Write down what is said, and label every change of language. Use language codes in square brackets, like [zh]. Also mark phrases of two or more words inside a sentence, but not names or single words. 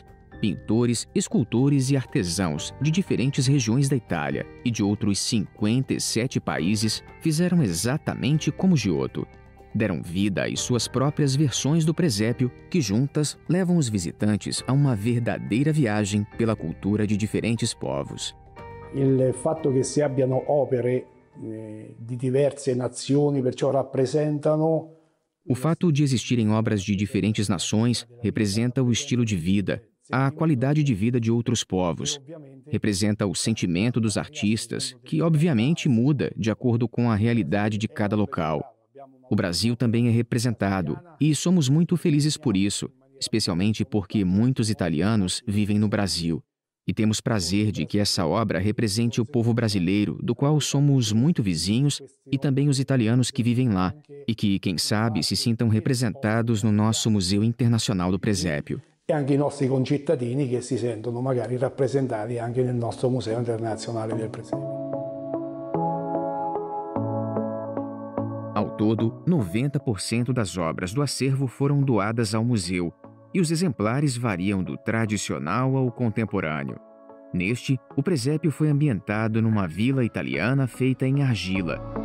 [pt] Pintores, escultores e artesãos de diferentes regiões da Itália e de outros 57 países fizeram exatamente como Giotto. Deram vida às suas próprias versões do presépio, que juntas levam os visitantes a uma verdadeira viagem pela cultura de diferentes povos. [it] Il fatto che si abbiano opere di diverse nazioni, perciò rappresentano. [pt] O fato de existirem obras de diferentes nações representa o estilo de vida, a qualidade de vida de outros povos. Representa o sentimento dos artistas, que obviamente muda de acordo com a realidade de cada local. O Brasil também é representado, e somos muito felizes por isso, especialmente porque muitos italianos vivem no Brasil. E temos prazer de que essa obra represente o povo brasileiro, do qual somos muito vizinhos, e também os italianos que vivem lá, e que, quem sabe, se sintam representados no nosso Museu Internacional do Presépio. [it] E anche i nostri concittadini che si sentono magari rappresentati anche nel nostro Museo Internazionale del Presepio. [pt] Ao todo, 90% das obras do acervo foram doadas ao museu, e os exemplares variam do tradicional ao contemporâneo. Neste, o presépio foi ambientado numa vila italiana feita em argila.